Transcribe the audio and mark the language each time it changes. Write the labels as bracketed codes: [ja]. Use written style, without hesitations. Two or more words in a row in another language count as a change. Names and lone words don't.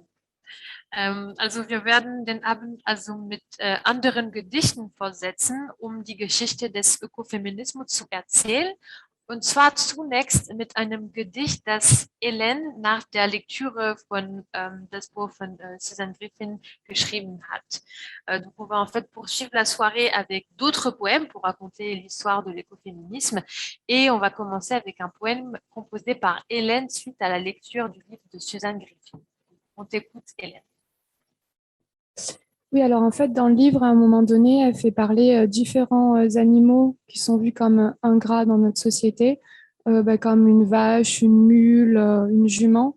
[de] Also wir werden den Abend also mit anderen Gedichten fortsetzen, um die Geschichte des Ökofeminismus zu erzählen. Und zwar zunächst mit einem Gedicht, das Hélène nach der Lektüre von das Buch von Suzanne Griffin geschrieben hat. [fr] Donc on va en fait poursuivre la soirée avec d'autres poèmes pour raconter l'histoire de l'écoféminisme et on va commencer avec un poème composé par Hélène suite à la lecture du livre de Suzanne Griffin. On t'écoute, Hélène. Oui, alors en fait, dans le livre, à un moment donné, elle fait parler différents animaux qui sont vus comme ingrats dans notre société, comme une vache, une mule, une jument.